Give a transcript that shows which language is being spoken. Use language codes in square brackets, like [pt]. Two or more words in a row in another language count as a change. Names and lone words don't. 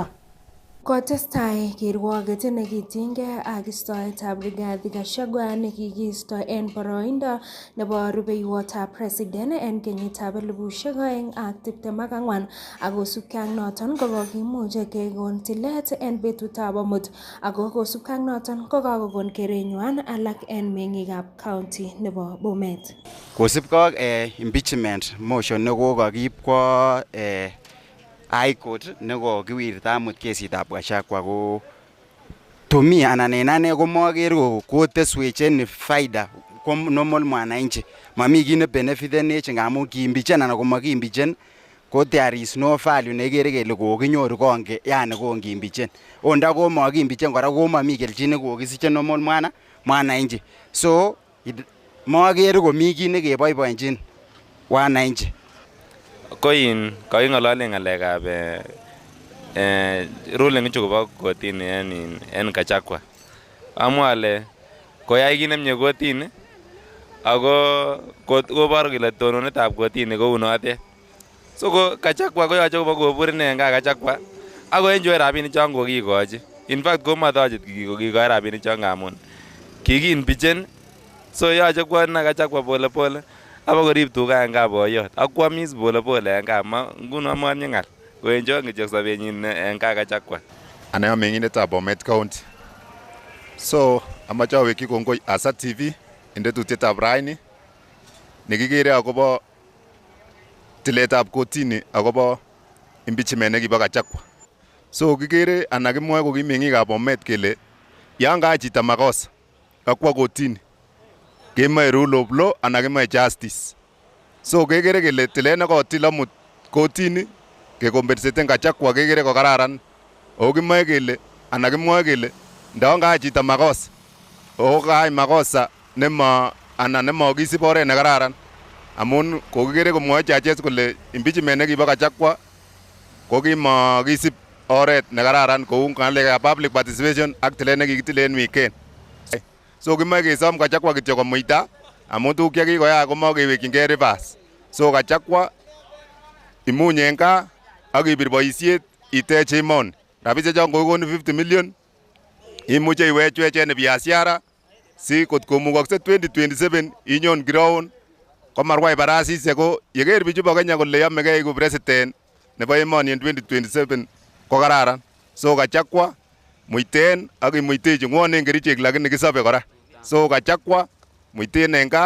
[kln] Kotestai kirwoket nekitinygei ak istoetab Rigathi Gachagua nekikiisto en boroindo nebo rubeiwotab president en kenyitab 2024 ak kosubkei ak noton kokimuch kekon tilet en betutab amut ako kosubkei ak noton kokakokon kerenywan alak en meng'ikab county nebo Bomet. Kosubkei ak [en] impeachment motion [kln] nekokakiib kwa High Court nekokiwirta amut kesitab Gachagua ko to me anan en ane komoker koteswech faida ko normal mwananchi. Mami kit ne benefitenech ngamun kiimpichen anan komakiimpichen ko [en] there is no value [kln] nekere kele kokinyoru konge yani kongimbichen onda ko makimbichen kora ko mami kelchin kokisiche normal mwananchi so makere komi kit nekeboiboenjin wananchi koin kaking'olole ng'alekab ruling chu kobo kotini en Gachagua. Amwa ale koyai kit nemie kotini ako koboru kole tononetab kotini kou notet. So ko Gachagua koyoche kobo kobur ine en gaa Gachagua ako enjoy rabinik chon kokikochi. In fact komatochit kokikoi rabinik chon ngamun kikinbichen. So yoche kwo ine Gachagua [sw] pole pole [kln] abakorib tuga en gaa boyot ak kwamis [sw] pole pole [kln] en gaa nguno motinye ng'al koenjoy kityok sobenyin en gaa Gachagua. Ana meng'indetab Bomet County. So amache awekyi kongoi Asa TV en tetutietab raini nekikere akobo tiletab kotini akobo impeachment nekibo Gachagua. So kikere ana kimwoe ko kimeng'ikab Bomet kele yan kayai chito makosa kakwo kotini kemoe [en] rule of law [kln] ana kemoe justice. So kekere kele tilet nekotil amut kotini kekompensaten Gachagua kekere ko kararan. Ako kimoe kele ana kimwoe kele ndaon kayai chito makosa o kayai makosa nemakisib oret nekararan amun kokikere komwoe judges kole impeachment nekibo Gachagua ko kimakisib oret nekararan kou ng'alekab [en] public participation [kln] ak tilet nekikitilen weekend. So kimoe kesom Gachagua kityo komuita amun tuguk chekikoyai komakewekyinkei reverse. So Gachagua imunye en gaa ak ibir boisiet itech emoni. Rabisiek chon kokonu 50 million imuche iwechwech en biashara si kot komukokse 2027 inyon ground komarwai barasisiek ko yeker bichu bo Kenya kole yomegei iku president nebo emoni en 2027 ko kararan. So Gachagua muiten ak imuitechi ng'wonen kerichek lakini kisobe kora. So Gachagua muiten en gaa.